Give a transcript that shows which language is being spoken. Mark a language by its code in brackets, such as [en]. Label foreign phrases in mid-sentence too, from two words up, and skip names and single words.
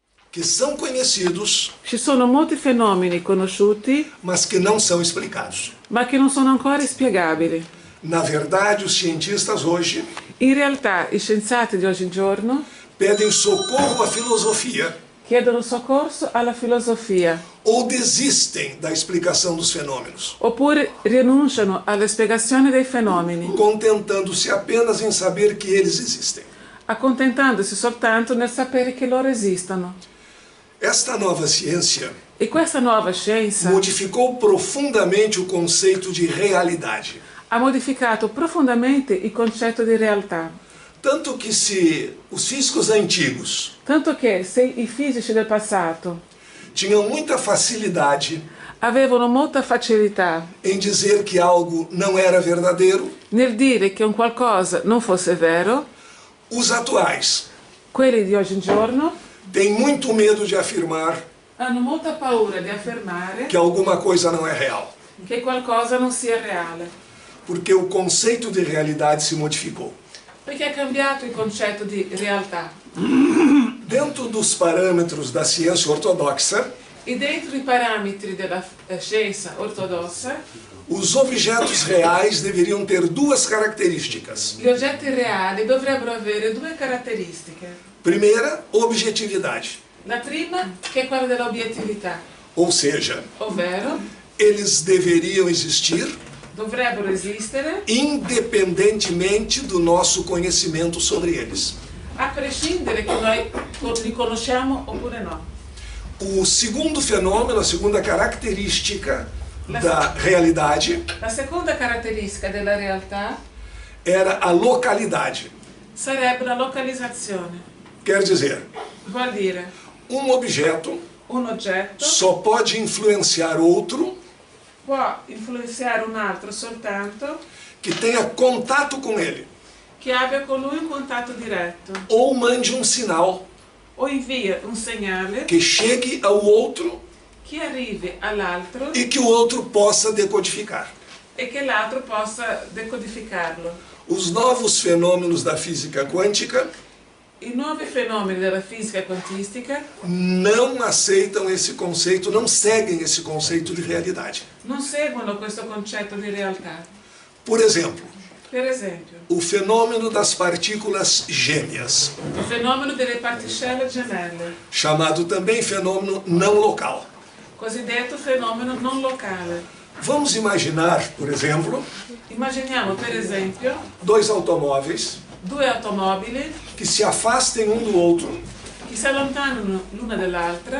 [pt] que são conhecidos, [it] Ci sono molti fenomeni conosciuti, [pt] mas que não são explicados. [it] ma che non sono ancora spiegabili. [pt] Na verdade, os cientistas hoje [it] In realtà, i scienziati di oggigiorno [pt] pedem socorro à filosofia [it] chiedono soccorso alla filosofia, [pt] ou desistem da explicação dos fenômenos, [it] oppure rinunciano alla spiegazione dei fenomeni, [pt] contentando-se apenas em saber que eles existem. [it] accontentandosi soltanto nel sapere che loro esistono. [pt] Esta nova ciência [it] E questa nuova scienza [pt] modificou profundamente o conceito de realidade. [it] ha modificato profondamente il concetto di realtà, [pt] Tanto que se os físicos antigos [it] tanto che se i fisici del passato [pt] tinham muita facilidade [it] avevano molta facilità [pt] em dizer que algo não era verdadeiro, [it] nel dire che un qualcosa non fosse vero, [pt] os atuais [it] quelli di oggigiorno [pt] têm muito medo de afirmar [it] hanno molta paura di affermare [pt] que alguma coisa não é real, [it] che qualcosa non sia reale, [pt] porque o conceito de realidade se modificou. [it] perché è cambiato il concetto di realtà. [pt] Dentro dos parâmetros da ciência ortodoxa, [it] E dentro i parametri della scienza ortodossa, [pt] os objetos reais deveriam ter duas características. [it] gli oggetti reali dovrebbero avere due caratteristiche. [pt] Primeira, objetividade, [it] La prima, che è quella dell'obiettività, [pt] ou seja, [it] ovvero [pt] eles deveriam existir [it] dovrebbero esistere [pt] independentemente do nosso conhecimento sobre eles. [it] a prescindere che noi li conosciamo oppure no. [pt] O segundo fenômeno, a segunda característica da realidade [it] La seconda caratteristica della realtà [pt] era a localidade. [it] sarebbe la localizzazione. [pt] Quer dizer, [it] Vuol dire, [pt] objeto [it] un oggetto [pt] só pode influenciar outro [it] può influenzare un altro soltanto [pt] que tenha contato com ele, [it] che abbia con lui un contatto diretto [pt] ou mande um sinal [it] o invia un segnale [pt] que chegue ao outro [it] che arrivi all'altro [pt] e que o outro possa decodificar. [it] e che l'altro possa decodificarlo. [pt] Os novos fenômenos da física quântica [it] I nuovi fenomeni della fisica quantistica [pt] não aceitam esse conceito, não seguem esse conceito de realidade. [it] non seguono questo concetto di realtà. [pt] Por exemplo, [it] Per esempio, [pt] o fenômeno das partículas gêmeas, [it] il fenomeno delle particelle gemelle, [pt] chamado também fenômeno não local. [it] cosiddetto fenomeno non locale. [pt] Vamos imaginar, por exemplo, [it] Immaginiamo per esempio [pt] dois automóveis [it] due automobili [pt] que se afastem um do outro [it] che si allontanano l'una dall'altra